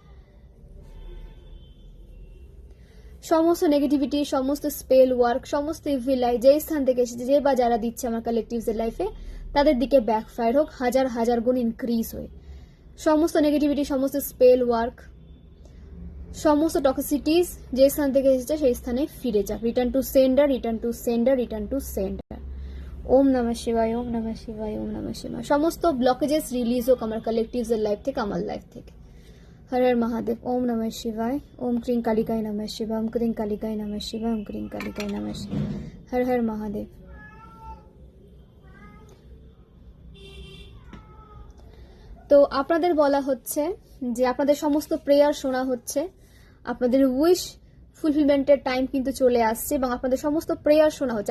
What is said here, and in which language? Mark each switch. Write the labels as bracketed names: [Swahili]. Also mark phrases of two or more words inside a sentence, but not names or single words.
[Bangla] সমস্ত নেগেটিভিটি, সমস্ত [English] spell work, [Bangla] সমস্ত [English] evil light [Bangla] যেই স্থান থেকে এসেছে, যে বা যারা দিচ্ছে আমার কালেকটিভসের লাইফে, তাদের দিকে ব্যাকফায়ার হোক হাজার হাজার গুণ ইনক্রিজ হয়ে। সমস্ত নেগেটিভিটি, সমস্ত [English] spell work, [Bangla] সমস্ত টক্সিসিটিস যে স্থান থেকে এসেছে সেই স্থানে ফিরে যাক। [English] Return to sender, return to sender, return to sender. [Sanskrit] ওম নমঃ শিবায়, ওম নমঃ শিবায়, ওম নমঃ শিবায়। [Bangla] সমস্ত [English] blockages release [Bangla] হোক আমার কালেকটিভসের লাইফ থেকে, আমার লাইফ থেকে। [Sanskrit] হর হর মহাদেব। ওম নমঃ শিবায়, ওম ক্রিং কালিকায় নমঃ শিবায়, ওম ক্রিং কালিকায় নমঃ শিবায়, ওম ক্রিং কালিকায় নমঃ শিবায়। হর হর মহাদেব। [Bangla] তো আপনাদের বলা হচ্ছে যে আপনাদের সমস্ত প্রেয়ার শোনা হচ্ছে, আপনাদের উইশ ফুলফিলমেন্টের টাইম কিন্তু চলে আসছে এবং আপনাদের সমস্ত প্রেয়ার শোনা হচ্ছে।